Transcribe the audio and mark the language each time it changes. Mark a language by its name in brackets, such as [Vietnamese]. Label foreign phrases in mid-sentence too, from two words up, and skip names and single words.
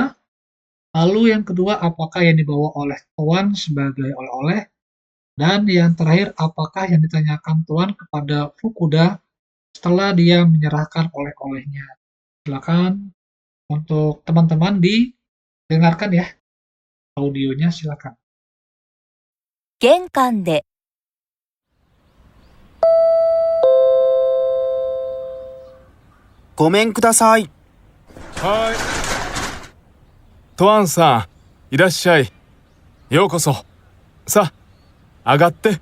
[Indonesian] Lalu yang kedua, apakah yang dibawa oleh Tuan sebagai oleh-oleh? Dan yang terakhir, apakah yang ditanyakan Tuan kepada Fukuda setelah dia menyerahkan oleh-olehnya? Silakan untuk teman-teman didengarkan ya audionya, silakan. [Japanese] 玄関でごめんください。はい。トアンさん、いらっしゃい。ようこそ。さあ、上がって。